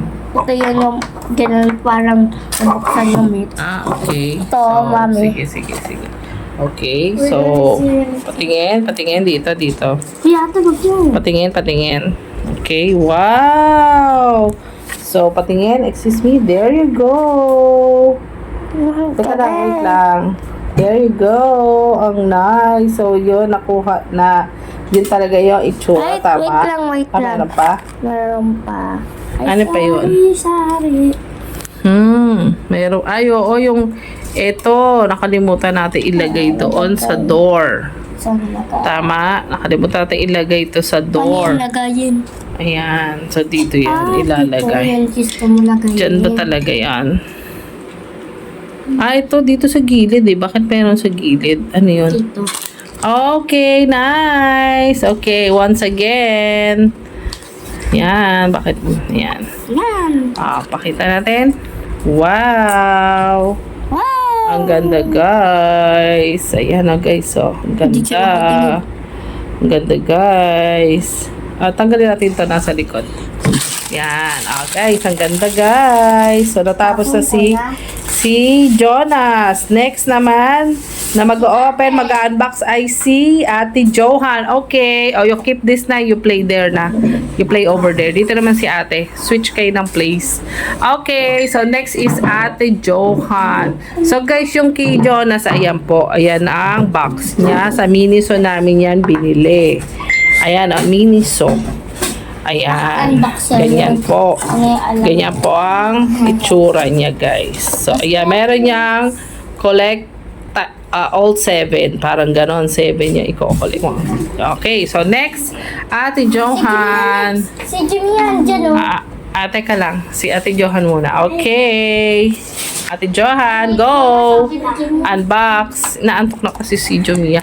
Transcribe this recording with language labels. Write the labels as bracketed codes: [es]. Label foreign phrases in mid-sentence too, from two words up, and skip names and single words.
[tl] Ito yun yung ganun parang nabuksan yung meat. Okay. Ito, mami. Sige. Okay, so, patingin dito. Ate, wag yun. Patingin. Okay, wow! So, patingin, [en] excuse me, there you go! [tl] Teka lang, wait lang. [en] There you go! [tl] Ang nice! So, yun, nakuha na. Yun talaga yung itsura, tama? Wait lang. Meron pa? Meron pa. Ano pa yun? Sari. Meron. Ay, oo, yung Ito, nakalimutan natin ilagay doon sa door. Saan nilagay? Tama, nakalimutan natin ilagay ito sa Paano door. nilagayin? Ayan, so dito yan Dito ilalagay. yan, gusto mo lagayin. Diyan ba talaga yan? Ito dito sa gilid eh. Bakit meron sa gilid? Ano yun? Dito. [en] Okay, nice. Okay, once again. [tl] Yan, bakit? Yan. Yan. Pakita natin. Wow! Wow! Ang ganda, guys. Ayan na, guys. Oh, ang ganda. Ang ganda, guys. Tanggalin natin ito nasa likod. Yan. Guys, ang ganda, guys. So, natapos na si Jonas. Next naman, na mag-open, mag-unbox ay si Ate Johan. [en] Okay. You keep this na. You play there na. You play over there. [tl] Dito naman si ate. Switch kayo ng place. Okay. So, [en] next is [tl] Ate Johan. So, guys, yung kay Jonas, ayan po. Ayan ang box niya. Sa Miniso namin yan binili. Ayan, Miniso. Ayan. Ganyan po. Ganyan po ang itsura niya, guys. So, ayan. Meron niyang [en] collect all [tl] 7. Parang ganon. 7 niya i-collect mo. Okay. So, next. Ate Johan. Si Jimmy yan dyan, oh. Ate ka lang. Si Ate Johan muna. Okay. Ate Johan, go! Unbox. Naantok na kasi si Jumia.